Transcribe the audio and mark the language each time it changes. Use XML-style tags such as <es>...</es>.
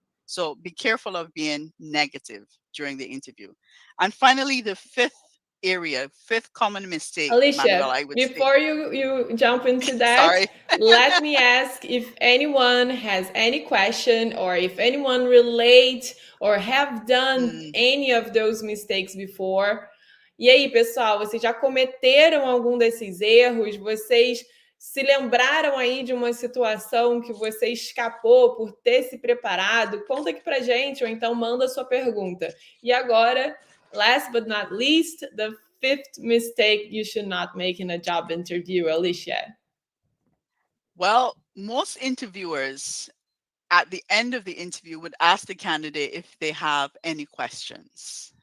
<en>So be careful of being negative during the interview. And finally, the fifth area, fifth common mistake, Manuel, Alicia, I would say. before you jump into that, Sorry. let me ask if anyone has any question or if anyone relate or have done Mm, any of those mistakes before.</en> <pt>E aí, pessoal, vocês já cometeram algum desses erros? Vocês se lembraram aí de uma situação que você escapou por ter se preparado? Conta aqui pra gente ou então manda a sua pergunta.</pt> <en>E agora, last but not least, the fifth mistake you should not make in a job interview, Alicia? well, most interviewers at the end of the interview would ask the candidate if they have any questions.</en>